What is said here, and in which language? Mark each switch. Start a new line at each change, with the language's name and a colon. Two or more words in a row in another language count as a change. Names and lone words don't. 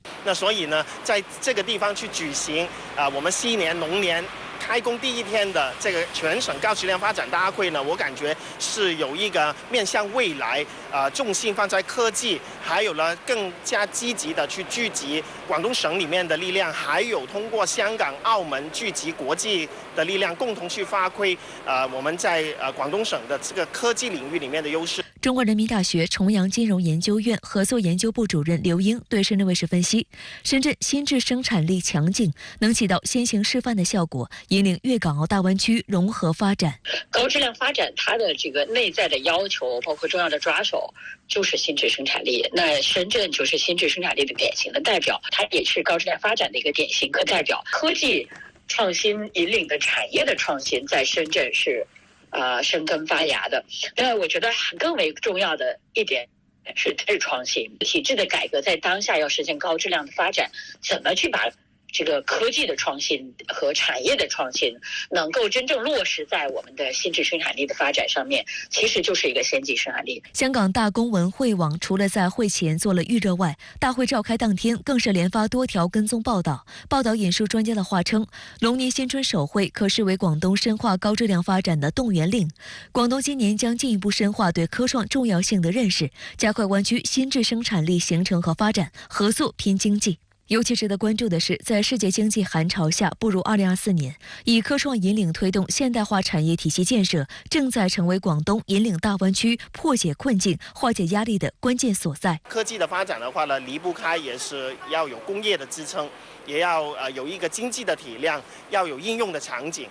Chinese: 那所以呢，在這個地方去舉行我們新年龍年開工第一天的這個全省高質量發展大會呢，我感覺是有一個面向未來，重心放在科技，還有呢更加積極的去聚集廣東省裡面的力量，還有通過香港、澳門聚集國際的力量，共同去發揮我們在廣東省的這個科技領域裡面的優勢。中國人民大學重陽金融研究院合作研究部主任劉英對深圳衛視分析，深圳新質生產力強勁，能起到先行示範的效果，引領粵港澳大灣區融合發展。高質量發展它的這個內在的要求，包括重要的抓手，就是新質生產力。那深圳就是新質生產力的典型的代表，它也是高質量發展的一個典型的代表。科技創新引領的產業的創新，在深圳是生根發芽的。那我覺得更為重要的一點是再創新，體制的改革在當下要實現高質量的發展，怎麼去把這個科技的創新和產業的創新能夠真正落實在我們的新質生產力的發展上面，其實就是一個先進生產力。香港大公文匯網除了在會前做了預熱外，大會召開當天更是連發多條跟蹤報道。報道引述專家的話稱，龍年新春首會可視為廣東深化高質量發展的動員令。廣東今年將進一步深化對科創重要性的認識，加快灣區新質生產力形成和發展，合作拼經濟。尤其值得关注的是，在世界经济寒潮下步入2024年，以科创引领推动现代化产业体系建设，正在成为广东引领大湾区破解困境、化解压力的关键所在。科技的发展的话呢，离不开也是要有工业的支撑，也要有一个经济的体量，要有应用的场景。